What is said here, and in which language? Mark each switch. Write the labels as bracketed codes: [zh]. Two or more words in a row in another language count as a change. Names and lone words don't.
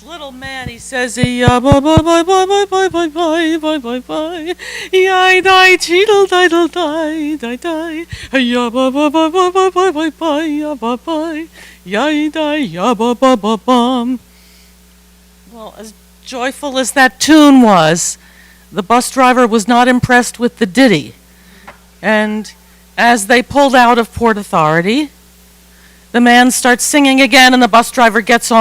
[en] old man, he says, "Ya bye bye bye bye bye bye bye bye bye bye bye, yai die cheedle diddle die die die, ya bye bye bye bye bye bye bye bye, ya bye bye, yai die ya bye bye bye bum." Well, as joyful as that tune was, the bus driver was not impressed with the ditty, and as they pulled out of Port Authority, the man starts singing again, and the bus driver gets on.